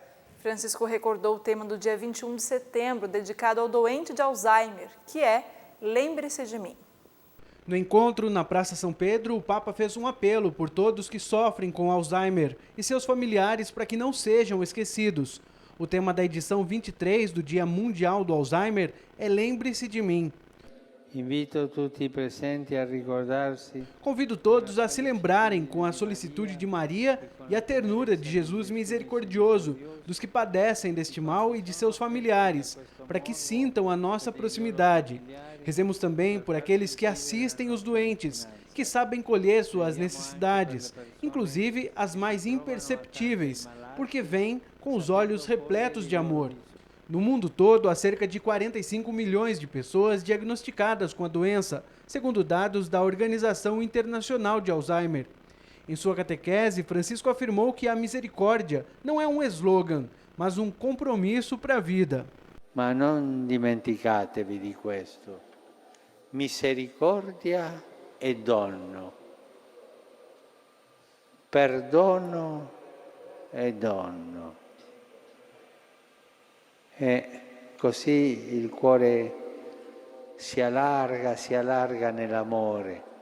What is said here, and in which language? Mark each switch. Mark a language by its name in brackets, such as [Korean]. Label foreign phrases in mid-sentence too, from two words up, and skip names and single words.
[Portuguese] Francisco recordou o tema do dia 21 de setembro, dedicado ao doente de Alzheimer, que é Lembre-se de mim. No encontro na Praça São Pedro, o Papa fez um apelo por todos que sofrem com Alzheimer e seus familiares para que não sejam esquecidos. O tema da edição 23 do Dia Mundial do Alzheimer é Lembre-se de mim. [Italian] Invito tutti i presenti a ricordarsi. [Portuguese] Convido todos a se lembrarem com a solicitude de Maria e a ternura de Jesus misericordioso, dos que padecem deste mal e de seus familiares, para que sintam a nossa proximidade. Rezemos também por aqueles que assistem os doentes, que sabem colher suas necessidades, inclusive as mais imperceptíveis, porque veem com os olhos repletos de amor. No mundo todo, há cerca de 45 milhões de pessoas diagnosticadas com a doença, segundo dados da Organização Internacional de Alzheimer. Em sua catequese, Francisco afirmou que a misericórdia não é um slogan, mas um compromisso para a vida. [Italian] Ma non dimenticatevi di questo. Misericordia e dono. Perdono e dono. E così il cuore si allarga nell'amore.